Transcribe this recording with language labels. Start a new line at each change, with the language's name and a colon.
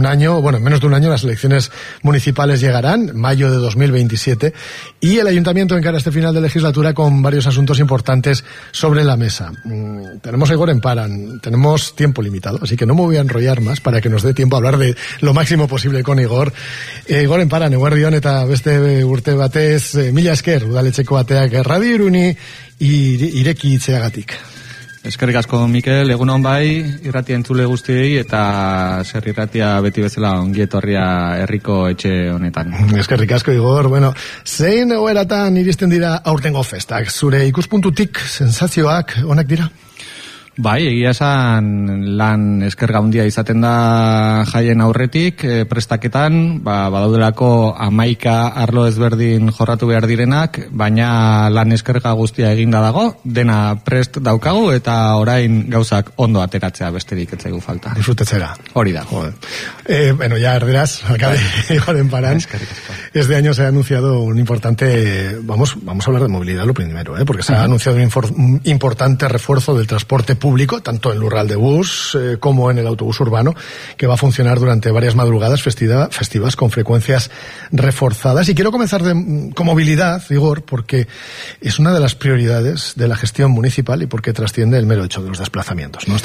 Spanish: año, bueno, en menos de un año las elecciones municipales llegarán, mayo de 2027, y el Ayuntamiento encara este final de legislatura con varios asuntos importantes sobre la mesa. Tenemos el Goren Paran, tenemos tiempo limitado, así que no me voy a enrollar más para que nos dé tiempo a hablar de lo máximo posible con Igor.
Basque: Goren Paran, eguerdi on eta beste urte batez, mila esker, udaletxeko ateak Radio Iruni ireki itzeagatik. Eskerrik asko, Mikel, egunon bai, irrati entzule guztiei, eta zer irratia beti bezala ongietorria herriko etxe honetan. Eskerrik asko, Igor. Bueno, zein egoeratan iristen dira aurtengo festak? Zure ikuspuntutik, sensazioak, onak dira? Bai, egia esan lan eskerga handia izaten da jaien aurretik, prestaketan, badaudelako 11 arlo ezberdin jorratu behar direnak, baina lan eskerga guztia eginda dago, dena prest daukagu eta orain gauzak ondo ateratzea besterik ez zaigu falta. Disfrutetzera. Hori da.
Spanish: Bueno, ya erderaz, acabe Goren Paran. Este año se ha anunciado un importante, vamos a hablar de movilidad lo primero, porque se ha anunciado un importante refuerzo del transporte público, tanto en Lurraldebus como en el autobús urbano, que va a funcionar durante varias madrugadas festivas con frecuencias reforzadas. Y quiero comenzar con movilidad, Igor, porque es una de las prioridades de la gestión municipal y porque trasciende el mero hecho de los desplazamientos, ¿no?